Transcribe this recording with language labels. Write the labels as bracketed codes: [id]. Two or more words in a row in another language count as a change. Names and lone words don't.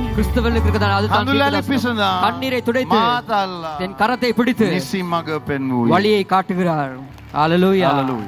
[ta] கிறிஸ்தவர்களுக்கு இருக்கிற அது தான் [si] කඳුලැලි පිසඳා [ta] கண்ணீரை துடைத்து [si] මාතල්ලා [ta] என் கரத்தை பிடித்து [si] නිසි මඟ පෙන්වූයේ [ta] வழியை காட்டுகிறார். ஹalleluya.